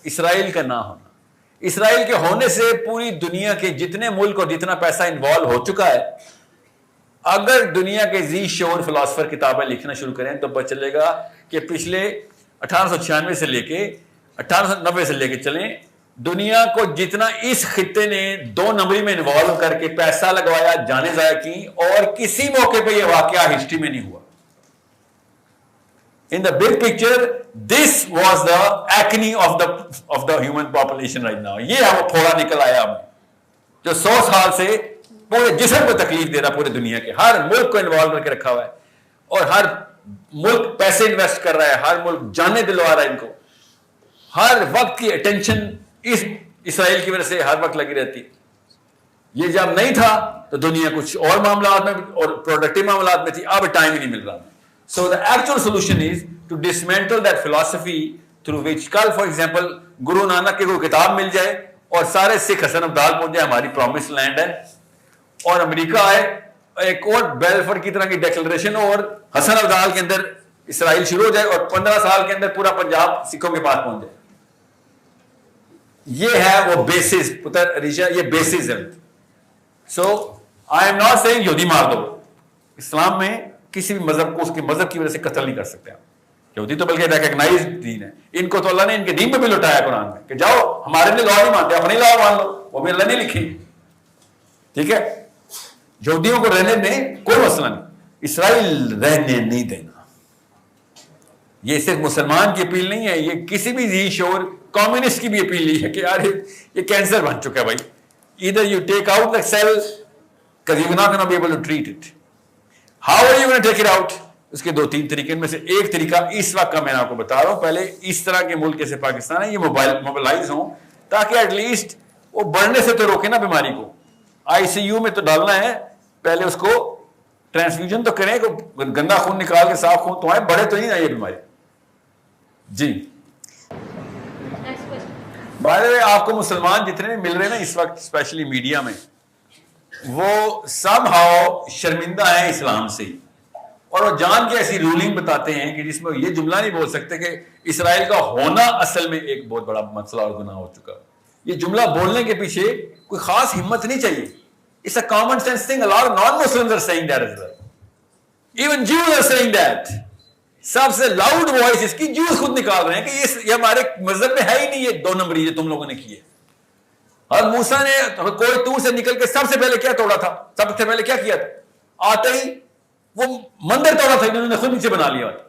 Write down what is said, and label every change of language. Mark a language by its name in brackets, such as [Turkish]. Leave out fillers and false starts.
[Urdu] اسرائیل کا نہ ہونا, اسرائیل کے ہونے سے پوری دنیا کے جتنے ملک اور جتنا پیسہ انوالو ہو چکا ہے, اگر دنیا کے ذی شعور فلاسفر کتابیں لکھنا شروع کریں تو پتہ چلے گا کہ پچھلے 1896 سے لے کے 1890 سے لے کے چلیں, دنیا کو جتنا اس خطے نے 2 نمبری میں انوالو کر کے پیسہ لگوایا, جانیں ضائع کی, اور کسی موقع پہ یہ واقعہ ہسٹری میں نہیں ہوا. [English] In the big picture, this was the acne of the human population right now. [Urdu] یہ ہے وہ پھوڑا نکل آیا ہمیں جو 100 سال سے پورے جسم کو تکلیف دے رہا, پورے دنیا کے ہر ملک کو انوالو کر کے رکھا ہوا ہے, اور ہر ملک پیسے انویسٹ کر رہا ہے, ہر ملک جانیں دلوا رہا ہے ان کو. ہر وقت کی اٹینشن اس اسرائیل کی وجہ سے ہر وقت لگی رہتی. یہ جب نہیں تھا تو دنیا کچھ اور معاملات میں اور پروڈکٹیو معاملات میں تھی, اب ٹائم ہی نہیں مل رہا. [English] So the actual solution is to dismantle that philosophy through which, [Urdu] کل [English] for example [Urdu] گرو نانک کی کوئی کتاب مل جائے اور سارے سکھ حسن ابدال پہنچ جائے ہماری پرومس لینڈ ہے, اور امریکہ آئے ایک اور بیلفر کی طرح کی ڈیکلریشن اور حسن ابدال کے اندر اسرائیل شروع ہو جائے اور 15 سال کے اندر پورا پنجاب سکھوں کے پاس پہنچ جائے. یہ ہے وہ بیسس پتر ریشا, یہ بیسس ہے. [English] so I am not saying [Urdu] یہودی مار دو. اسلام میں کسی بھی مذہب کو اس کے مذہب کی وجہ سے قتل نہیں کر سکتے آپ. یہودی تو بلکہ ریکگنائز دین ہے. ان کو تو اللہ نے ان کے دین پہ بھی لوٹایا قرآن میں کہ جاؤ ہمارے لیے لا نہیں مانتے, اپنی لا مان لو, وہ بھی اللہ نے لکھی. ٹھیک ہے, یہودیوں کو رہنے میں کوئی مسئلہ نہیں, اسرائیل رہنے نہیں دینا. یہ صرف مسلمان کی اپیل نہیں ہے, یہ کسی بھی ذی شعور کمیونسٹ کی بھی اپیل نہیں ہے کہ یار یہ کینسر بن چکا ہے بھائی. [English] either you take out the cell because you're not going to be able to treat it. How are you going to take it out? [Urdu] اس کے 2-3 طریقے میں سے ایک طریقہ اس وقت کا میں آپ کو بتا رہا ہوں. پہلے اس طرح کے ملک جیسے پاکستان ہے یہ موبلائز ہوں تاکہ [English] at least [Urdu] وہ بڑھنے سے تو روکے نا بیماری کو. آئی سی یو میں تو ڈالنا ہے, پہلے اس کو ٹرانسفیوژن تو کریں, گندا خون نکال کے صاف خون تو آئے, بڑھے تو نہیں نا یہ بیماری. جی [English] by the way [Urdu] آپ کو مسلمان جتنے بھی مل رہے ہیں نا اس وقت اسپیشلی میڈیا میں, وہ [English] somehow [Urdu] شرمندہ ہیں اسلام سے, اور وہ جان کے ایسی رولنگ بتاتے ہیں کہ جس میں یہ جملہ نہیں بول سکتے کہ اسرائیل کا ہونا اصل میں ایک بہت بڑا مسئلہ اور گناہ ہو چکا. یہ جملہ بولنے کے پیچھے کوئی خاص ہمت نہیں چاہیے. [English] It's a common sense thing. A lot of non-Muslims are saying that as well. Even Jews are saying that. [Urdu] سب سے لاؤڈ وائس اس کی جوز خود نکال رہے ہیں کہ یہ ہمارے مذہب میں ہے ہی نہیں, یہ 2 نمبری جو تم لوگوں نے کی ہے. اور موسیٰ نے کوئی طور سے نکل کے سب سے پہلے کیا توڑا تھا, سب سے پہلے کیا کیا تھا, آتے ہی وہ مندر توڑا تھا, انہوں نے خود نیچے بنا لیا.